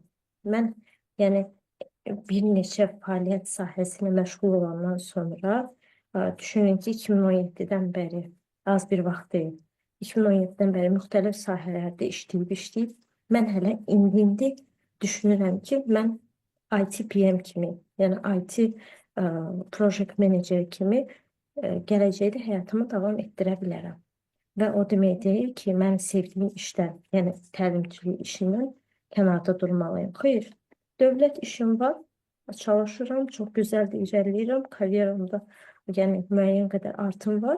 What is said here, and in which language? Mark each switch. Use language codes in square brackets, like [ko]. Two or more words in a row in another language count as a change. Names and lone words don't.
[az] Mən, yəni bir neçə fəaliyyət sahəsində məşğul olandan sonra düşünün ki, 2017-dən bəri az bir vaxt deyil. 2017-dən bəri müxtəlif sahələrdə işləyib, mən hələ indi düşünürəm ki, mən [en] IT PM [az] kimi, yəni [en] IT project manager [az] kimi gələcəkdə həyatımı davam etdirə bilərəm. Və o demək deyil ki, mən sevdiyim işdən, yəni təlimçilik işindən kənarda durmalıyım. Xeyr, dövlət işim var, çalışıram, çox gözəl də irəliləyirəm, karyeramda yəni müəyyən qədər artım var.